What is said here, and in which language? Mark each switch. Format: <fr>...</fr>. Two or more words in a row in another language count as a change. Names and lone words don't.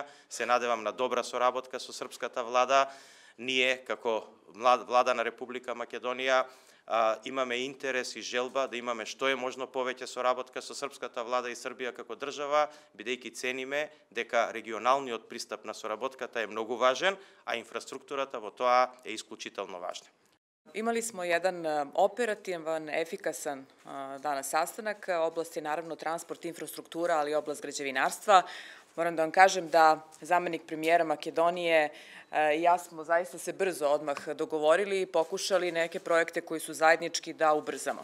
<mk>Се надевам на добра соработка со српската влада. Ние, како влада на Република Македонија, имаме интерес и желба да имаме што е можно повеќе соработка со српската влада и Србија како држава, бидејќи цениме дека регионалниот пристап на соработката е многу важен, а инфраструктурата во тоа е исклучително важна.</mk> <sr>Imali smo jedan operativan, efikasan danas sastanak. Oblast je naravno transport, infrastruktura, ali i oblast građevinarstva. Moram da vam kažem da zamenik premijera Makedonije i ja smo zaista se brzo odmah dogovorili i pokušali neke projekte koji su zajednički da ubrzamo.</sr>